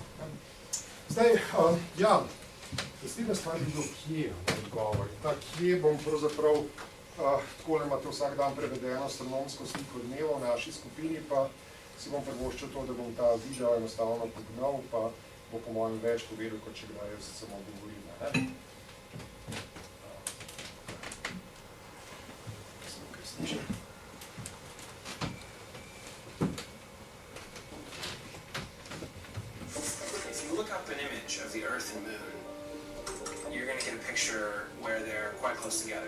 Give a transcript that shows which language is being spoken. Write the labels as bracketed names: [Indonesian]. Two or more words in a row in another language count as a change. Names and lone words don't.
[Slovenian] Zdaj, ja, naslednja stvar bi bil, kje odgovor. Ta kje bom pravzaprav, takole imate vsak dan prevedeno astronomsko sliko dneva v naši skupini, pa si bom privoščil to, da bom ta video enostavno pognal, pa bo po mojem več povedal, kot če ga jaz samo govorim. [English] If you look up an image of the Earth and Moon, you're going to get a picture where they're quite close together.